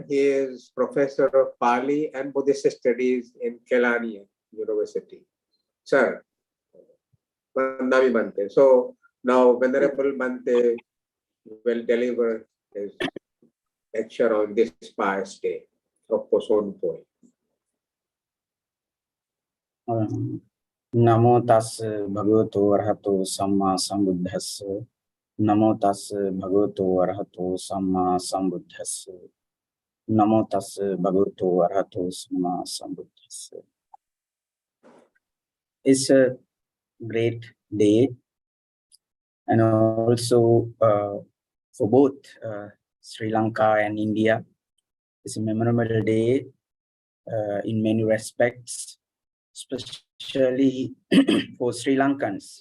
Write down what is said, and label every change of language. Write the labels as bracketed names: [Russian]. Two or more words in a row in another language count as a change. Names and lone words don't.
[English] He is Professor of Pali and Buddhist Studies in Kelani University. Sir, Nami Bante. So now Venerable Bante will deliver his lecture on this pious day of Poson Poi. [Pali] Namo tassa bhagavato arahato samma sambuddhassa. Namo tassa bhagavato arahato samma sambuddhassa. Namo tassa bhagavato arahato samma sambuddhassa. [English] इस great day, and also for both Sri Lanka and India. It's a memorable day in many respects, especially for Sri Lankans,